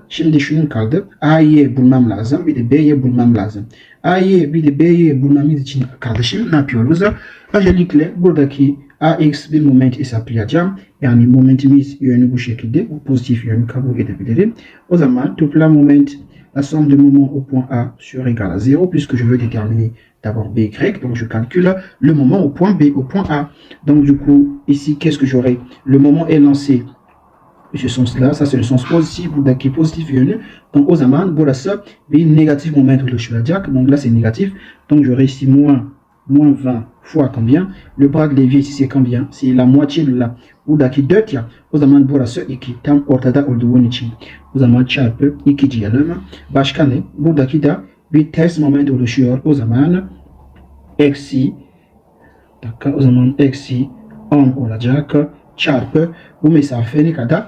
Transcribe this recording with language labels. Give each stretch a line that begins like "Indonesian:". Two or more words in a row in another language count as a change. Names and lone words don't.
Turkish: Şimdi şunun kaldı. A'yı bulmam lazım. Bir de B'yi bulmam lazım. A'yı bir de B'yi bulmamız için kardeşim ne yapıyoruz? Öncelikle buradaki ax bir moment hesaplayacağım. Yani momentimiz yönü bu şekilde. Bu pozitif yönü kabul edebilirim. O zaman toplam moment,
French: la somme de moments au point A sera égale à 0 puisque je veux déterminer d'abord BY. Donc je calcule le moment au point B, au point A. Donc du coup, ici, qu'est-ce que j'aurai? Le moment est lancé. Ce sens-là, ça c'est le sens positif,
Turkish: buradaki positif yönü. Donc o zaman burası bir negatif moment oluşturacak.
French: Donc là c'est négatif. Donc j'aurai ici moins 20 fois combien? Le bras de levier ici c'est combien? C'est la moitié de là.
Turkish: Buradaki 4 ya. O zaman burası 2. Tam ortada olduğu için. O zaman çarpı 2 diyelim. Başka ne? Buradaki da bir ters moment oluşuyor. O zaman eksi, o zaman eksi 10 olacak. Çarpı bu mesafe ne kadar?